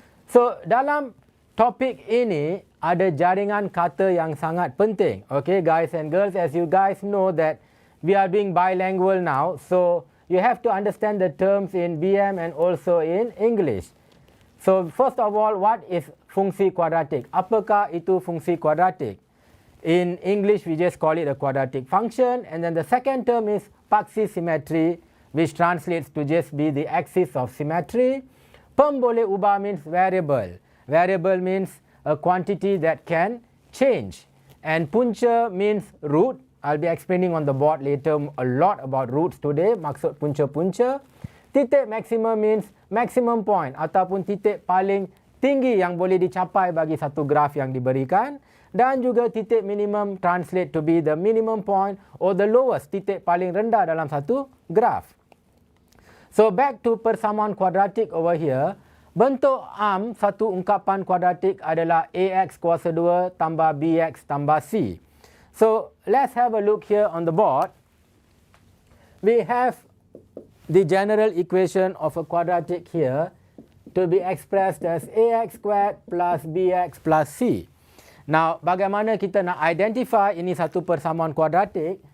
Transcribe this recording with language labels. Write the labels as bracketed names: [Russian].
[Malay] So dalam topik ini ada jaringan kata yang sangat penting. [English] Okay guys and girls, as you guys know that we are doing bilingual now, so you have to understand the terms in BM and also in English. So first of all, what is fungsi kuadratik? [Malay] Apakah itu fungsi kuadratik? [English] In English, we just call it a quadratic function. And then the second term is paksi symmetry, which translates to just be the axis of symmetry. Pem boleh ubah means variable. Variable means a quantity that can change. And punca means root. I'll be explaining on the board later a lot about roots today. [Malay] Maksud punca-punca. Titik maximum [English] means maximum point [Malay] ataupun titik paling tinggi yang boleh dicapai bagi satu graf yang diberikan. Dan juga titik minimum [English] translate to be the minimum point or the lowest, [Malay] titik paling rendah dalam satu graf. [English] So back to persamaan kuadratik over here. [Malay] Bentuk satu ungkapan kuadratik adalah AX kuasa 2 tambah BX tambah C. [English] So let's have a look here on the board. We have the general equation of a quadratic here to be expressed as AX squared plus BX plus C. [Malay] Now, bagaimana kita nak identify ini satu persamaan kuadratik?